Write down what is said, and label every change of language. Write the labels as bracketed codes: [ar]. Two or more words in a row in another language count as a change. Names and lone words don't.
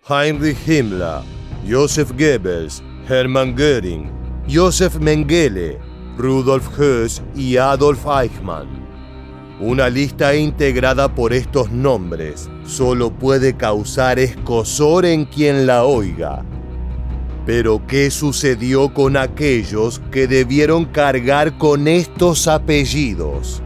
[es] Heinrich Himmler, Joseph Goebbels, Hermann Göring, Josef Mengele, Rudolf Höss y Adolf Eichmann. Una lista integrada por estos nombres solo puede causar escozor en quien la oiga. Pero ¿qué sucedió con aquellos que debieron cargar con estos apellidos?